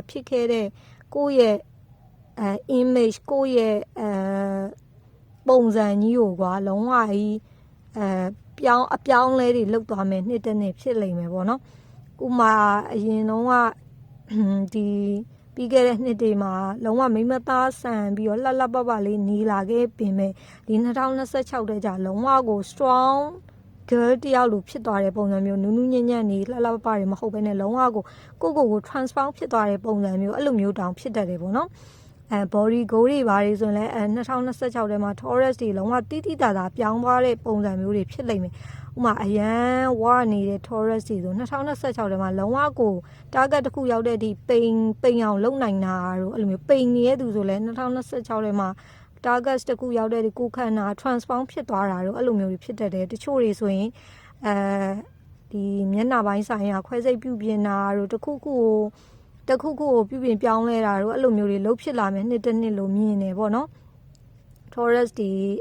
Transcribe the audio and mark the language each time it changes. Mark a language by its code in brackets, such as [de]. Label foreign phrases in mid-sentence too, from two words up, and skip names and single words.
[my] ဖြစ်ခဲ့တဲ့ကိုယ့်ရဲ့image ကိုယ့်ရဲ့ပုံစံကြီးကိုကွာလုံးဝကြီးအပြောင်းလဲတွေလောက်သွားမယ်နှစ်တစ်နှစ်ဖြစ်လိမ့်မယ်ပေါ့နော်ဥမာအရင်တော့ကဒီပြီးခဲ့တဲ့နှစ်တွေမှာလုံးဝမိမသားဆ န်ပြီးတော့လှပပလေးနေလာခဲ့ပြင်မဲ့ဒီ2026တဲ့ကြာလုံးဝကို [en] strong girl [my] တယောက်လိုဖြစ်သွားတဲ့ပုံစံမျိုးနူးနူးညံ့ညံ့နေလှပတွေမဟုတ်ဘဲနဲ့လုံးဝကိုကို transform ဖြစ်သွားတဲ့ပုံစံမျိုးအဲ့လိုမျိုးတောင်ဖြစ်တတ်တယ်ပေါ့နော် [en] body goal [my] တွေ ပါတယ်ဆိုရင်လည်း2026ထဲမှာ Taurus တွေလုံးဝတိတိတသာပြောင်းသွားတဲ့ပုံစံမျိုးတွေဖြစ်လိမ့်မယ်ဥမာအရန်ဝ နေတဲ့ Taurus တွေဆို2026ထဲမှာလုံးဝကို target တစ်ခုရောက်တဲ့ဒီပိန်အောင်လုံနိုင်တာတို့အဲ့လိုမျိုးပိန်နေတဲ့သူဆိုလည်း2026ထဲမှာ target တစ်ခုရောက်တဲ့ဒီကိုခန္ဓာ transform ဖြစ်သွားတာတို့အဲ့လိုမျိုးဖြစ်တတ်တယ်တချို့တွေဆိုရင်ဒီမျက်နှာပိုင်းဆိုင်ရာခွဲစိတ်ပြုပြင်တာတို့တစ်ခုခုကိုပြုပြင်ပြောင်းလဲတာတို့အဲ့လိုမျိုးတွေလှုပ်ဖြစ်လာမယ်နှစ်တစ်နှစ်လို့မြင်နေပေါ့နော် Taurus တွေ